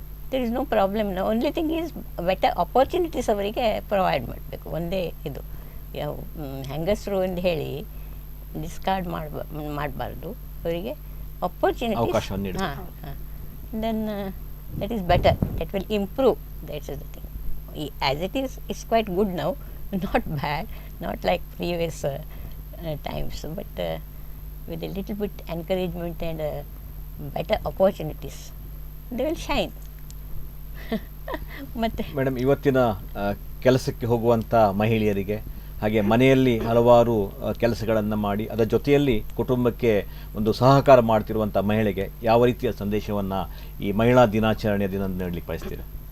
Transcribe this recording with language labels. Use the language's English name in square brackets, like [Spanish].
[English] There is no problem. Only thing is better opportunities [Kannada] ಅವರಿಗೆ [English] Provide ಮಾಡಬೇಕು. [Kannada] ಒಂದೇ ಇದು ಹೆಂಗಸರು ಅಂತ ಹೇಳಿ ಡಿಸ್ಕಾರ್ಡ್ ಮಾಡಬಾರ್ದು. ಅವರಿಗೆ [English] Opportunities, then that is better, that will improve. That's the thing. As it is, it's quite good now, not bad, not like previous times, but with a little bit encouragement and better opportunities, they will shine. [Kannada] ಮತ್ತೆ madam, ಇವತ್ತಿನ ಕೆಲಸಕ್ಕೆ ಹೋಗುವಂಥ ಮಹಿಳೆಯರಿಗೆ ಹಾಗೆ ಮನೆಯಲ್ಲಿ ಹಲವಾರು ಕೆಲಸಗಳನ್ನು ಮಾಡಿ ಅದರ ಜೊತೆಯಲ್ಲಿ ಕುಟುಂಬಕ್ಕೆ ಒಂದು ಸಹಕಾರ ಮಾಡ್ತಿರುವಂಥ ಮಹಿಳೆಗೆ ಯಾವ ರೀತಿಯ ಸಂದೇಶವನ್ನು ಈ ಮಹಿಳಾ ದಿನಾಚರಣೆಯ ದಿನ ನೀಡಲಿಕ್ಕೆ ಬಯಸ್ತೀರಾ?